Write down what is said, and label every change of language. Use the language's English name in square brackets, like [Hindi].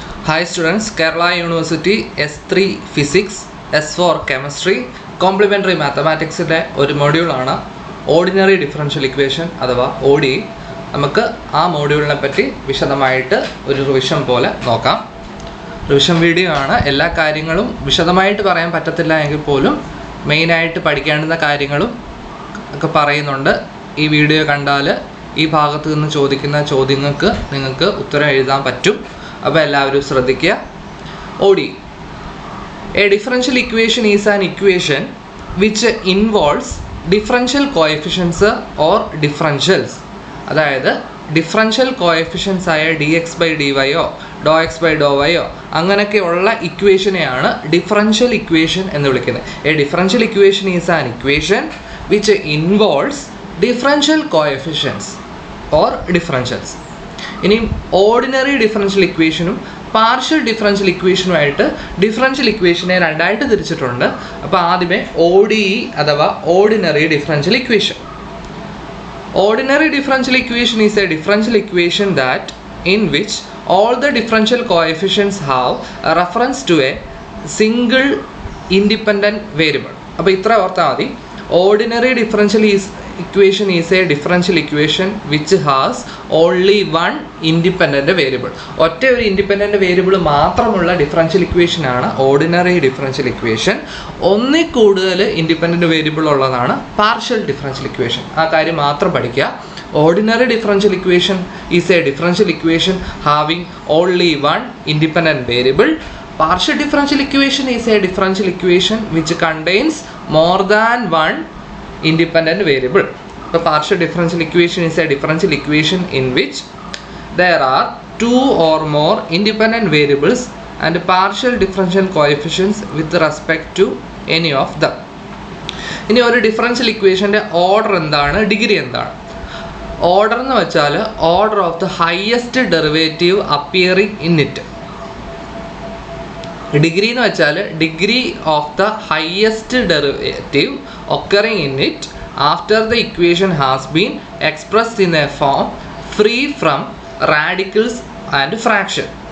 [English] Hi students, Kerala University S3 Physics, S4 Chemistry, Complementary Mathematics [Malayalam] ഒരു മൊഡ്യൂളാണ് ordinary differential equation അഥവാ ODE. നമുക്ക് ആ മൊഡ്യൂളിനെ പറ്റി വിശദമായിട്ട് ഒരു റിവിഷൻ പോലെ നോക്കാം. റിവിഷൻ വീഡിയോ ആണ്. എല്ലാ കാര്യങ്ങളും വിശദമായിട്ട് പറയാൻ പറ്റത്തില്ല എങ്കിൽ പോലും മെയിനായിട്ട് പഠിക്കേണ്ടുന്ന കാര്യങ്ങളും ഒക്കെ പറയുന്നുണ്ട്. ഈ വീഡിയോ കണ്ടാൽ ഈ ഭാഗത്ത് നിന്ന് ചോദിക്കുന്ന ചോദ്യങ്ങൾക്ക് നിങ്ങൾക്ക് ഉത്തരം എഴുതാൻ പറ്റും. അപ്പോൾ എല്ലാവരും ശ്രദ്ധിക്കുക. ODE. [English] A differential equation is an equation which involves differential coefficients or differentials. [Malayalam] അതായത് ഡിഫറൻഷ്യൽ കോഎഫിഷ്യൻസ് ആയ dx/dyയോ ∂x/∂yയോ അങ്ങനെയൊക്കെയുള്ള ഇക്വേഷനെയാണ് ഡിഫറൻഷ്യൽ ഇക്വേഷൻ എന്ന് വിളിക്കുന്നത്. [English] A differential equation is an equation which involves differential coefficients or differentials. [Malayalam] ഇനി ഓർഡിനറി ഡിഫറൻഷ്യൽ ഇക്വേഷനും partial differential ഇക്വേഷനുമായിട്ട് differential ഇക്വേഷനെ രണ്ടായിട്ട് തിരിച്ചിട്ടുണ്ട്. അപ്പോൾ ആദ്യമേ ODE അഥവാ ordinary differential equation. [English] Ordinary differential equation is a differential equation that in which all the differential coefficients have a reference to a single independent variable. [Malayalam] അപ്പോൾ ഇത്ര ഓർത്താൽ മതി. [English] Ordinary differential equation is a differential equation which has only one independent variable. [Malayalam] ഒറ്റ ഒരു independent variable മാത്രമുള്ള differential equation ആണ് ordinary differential equation. ഒന്നിൽ കൂടുതൽ ഇൻഡിപെൻഡൻറ്റ് വേരിയബിൾ ഉള്ളതാണ് പാർഷ്യൽ ഡിഫറൻഷ്യൽ ഇക്വേഷൻ. ആ കാര്യം മാത്രം പഠിക്കുക. [English] Ordinary differential equation is a differential equation having only one independent variable. Partial differential equation is a differential equation which contains more than one independent variable. The partial differential equation is a differential equation in which there are two or more independent variables and partial differential coefficients with respect to any of them. [Malayalam] ഇനി ഒരു differential ഇക്വേഷൻ്റെ order എന്താണ്, degree എന്താണ്? [English] order [Malayalam] എന്ന് വെച്ചാൽ [English] Order of the highest derivative appearing in it. Degree [Malayalam] എന്ന് വെച്ചാൽ [English] Degree of the highest derivative occurring in it after the equation has been expressed in a form free from radicals and fraction.